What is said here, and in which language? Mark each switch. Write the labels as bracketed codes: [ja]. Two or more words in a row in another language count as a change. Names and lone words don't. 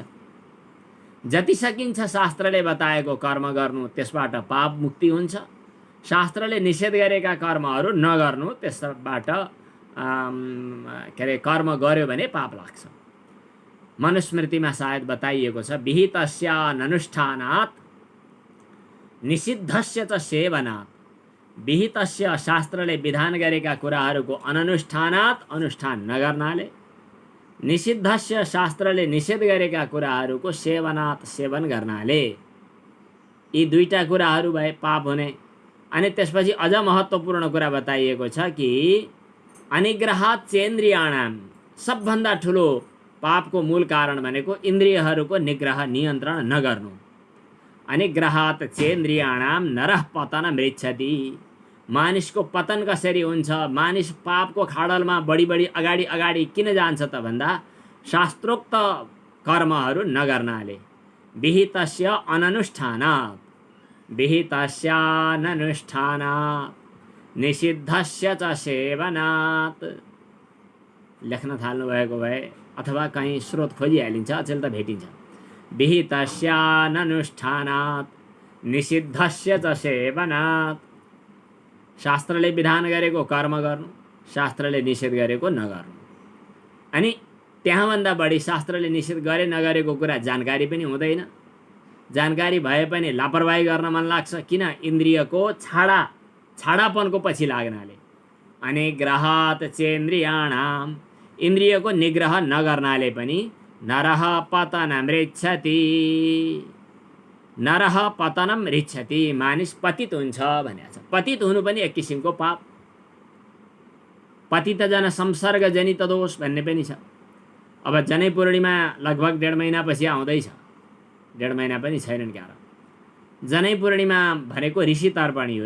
[ne] जति सकिन्छ शास्त्रले बताएको कर्म गर्नु, त्यसबाट पाप मुक्ति हुन्छ। शास्त्रले निषेध गरेका कर्महरू नगर्नु, त्यसबाट के अरे कर्म गर्यो भने पाप लाग्छ। मनुस्मृतिमा सायद बताइएको छ, [sa] विहितस्य ननुष्ठानात् निषिद्धस्य च सेवनात्। [ne] विहितस्य शास्त्रले विधान गरेका कुराहरूको अननुष्ठानात् अनुष्ठान नगर्नाले, निषिद्धस्य शास्त्रले निषेध गरेका कुराहरूको सेवनात् सेवन गर्नाले, यी दुईटा कुराहरू भए पाप हुने। अनि त्यसपछि अझ महत्त्वपूर्ण कुरा बताइएको छ कि [sa] अनिग्रहात् चेन्द्रियाणाम, [ne] सबभन्दा ठुलो पापको मूल कारण भनेको इन्द्रियहरूको निग्रह, नियन्त्रण नगर्नु। [sa] अनिग्रहात् चेन्द्रियाणाम नरः पतन मृच्छति। [ne] मानिसको पतन कसरी हुन्छ, मानिस पापको खाडलमा बढी अगाडि किन जान्छ त भन्दा शास्त्रोक्त कर्महरू नगर्नाले। [sa] विहितस्य अननुष्ठानात्, विहितस्य ननुष्ठानात् निषिद्धस्य च सेवनात्। [ne] लेख्न थाल्नु भएको भए अथवा कहीँ स्रोत खोजिहालिन्छ, अचेल त भेटिन्छ। [sa] विहितस्य ननुष्ठानात् निषिद्धस्य च सेवनात्। [ne] शास्त्रले विधान गरेको कर्म गर्नु, शास्त्रले निषेध गरेको नगर्नु। अनि त्यहाँभन्दा बढी शास्त्रले निषेध गरे नगरेको कुरा जानकारी पनि हुँदैन। जानकारी भए पनि लापरवाही गर्न मन लाग्छ। किन? इन्द्रियको छाडापनको पछि लाग्नाले। [sa] अनिग्रहात् चेन्द्रियाणाम, [ne] इन्द्रियको निग्रह नगर्नाले पनि [sa] नरः पतनं रिच्छति, नरः पतनं रिच्छति, [ne] मानिस पतित हुन्छ भनेको छ। पतित हुनु पनि एक किसिमको पाप। [sa] पतित जन संसर्ग जनित दोष [ne] भन्ने पनि छ। अब जनै पूर्णिमा लगभग 1.5 महिनापछि आउँदैछ, 1.5 महिना पनि छैनन् क्यार। जनै पूर्णिमा भनेको ऋषि तर्पणी हो।